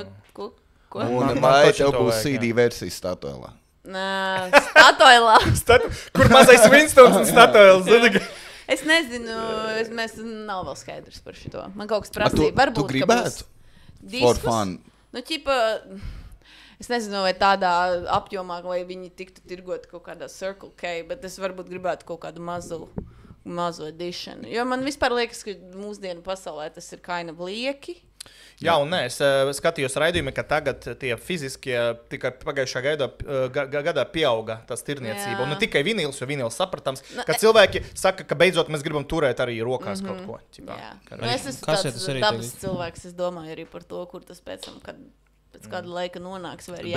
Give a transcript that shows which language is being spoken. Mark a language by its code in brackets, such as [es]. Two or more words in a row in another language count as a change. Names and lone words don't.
[lv] Un vai tev būs CD versija Statoilā? Statoilā. Kur mazais Winstons un Statoils? Es nezinu, mēs nav vēl skaidrs par šito. Man kaut kas prasīja, varbūt, tu gribētu? [en] For fun. [lv] Es nezinu, vai tādā apjomā, vai viņi tiktu tirgot kaut kādā Circle K, bet es varbūt gribētu kaut kādu mazo edition. Jo man vispār liekas, ka mūsdienu pasaulē tas ir [en] kind of [lv] lieki. Jā, un nē, es skatījos raidījumi, ka tagad tie fiziskie tikai pagājušā gadā pieauga tas tirniecība. Un ne tikai vinils, jo vinils saprotams, ka cilvēki saka, ka beidzot mēs gribam turēt arī rokās kaut ko. Es esmu tāds dabas cilvēks, es domāju arī par to, kur tas pēc tam, kad pēc kāda laika nonāks, vai ir jēga.